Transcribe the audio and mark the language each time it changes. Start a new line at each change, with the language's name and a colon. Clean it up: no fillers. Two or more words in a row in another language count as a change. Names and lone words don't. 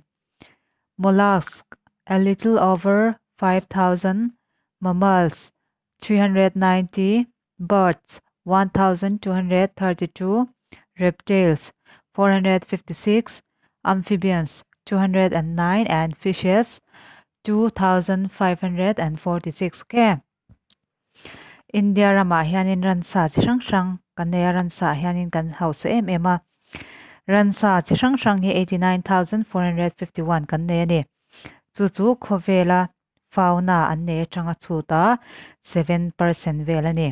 English: Mollusks, a little over 5,000, mammals, 390, birds, 1,232, reptiles, 456, amphibians, 209, and fishes, 2,546. Okay.
Mizo: India rama hianin ransa chi hrang hrang kan neya ransa hianin kan hausa ema ransa chi hrang hrang hi 89,451 kan neya ni. Chu khovela fauna an ne tanga chuta 7% vela ni.